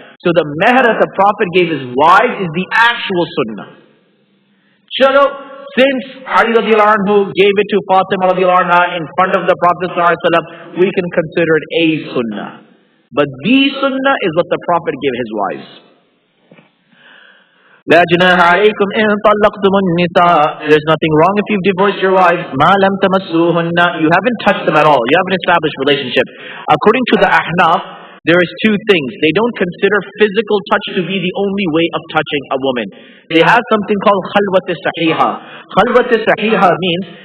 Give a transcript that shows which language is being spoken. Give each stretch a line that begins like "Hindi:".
English: So the meher that the Prophet gave his wives is the actual sunnah. Chalo, since Ali radiallahu anhu gave it to Fatima radiallahu anha in front of the Prophet ﷺ, we can consider it a sunnah. But the sunnah is what the Prophet gave his wives.
Arabic: لا جناح عليكم إن طلقتم النساء.
English: There's nothing wrong if you've divorced your wives.
Arabic: ما لم تمسوهن.
English: You haven't touched them at all. You haven't established relationship. According to the Ahnaf, there is two things. They don't consider physical touch to be the only way of touching a woman. They have something called khalwat sahiha. Khalwat sahiha means